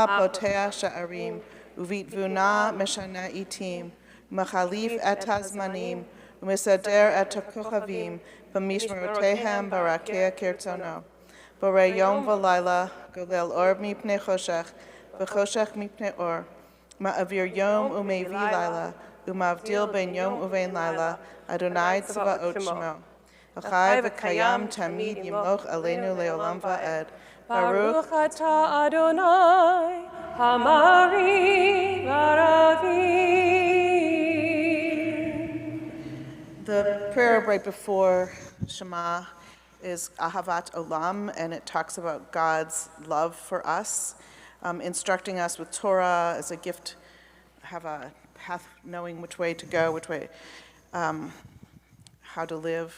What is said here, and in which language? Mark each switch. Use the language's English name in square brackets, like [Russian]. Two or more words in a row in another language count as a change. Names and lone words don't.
[Hebrew] פותח שערים ובתבונה משנה עתים ומחליף את הזמנים ומסדר את כוכבים במשמרותיהם ברקיע כרצונו בורא יום ולילה גולל אור מפני חושך וחושך מפני אור מעביר יום ומביא לילה ומבדיל בין יום ובין לילה ה' צבאות שמו. אל חי וקיים תמיד ימלוך עלינו לעולם ועד. ברוך אתה ה' המעריב ערבים. [English] The prayer right before Shema is Ahavat Olam, and it talks about God's love for us, instructing us with Torah as a gift, have a path, knowing which way to go, which way, how to live.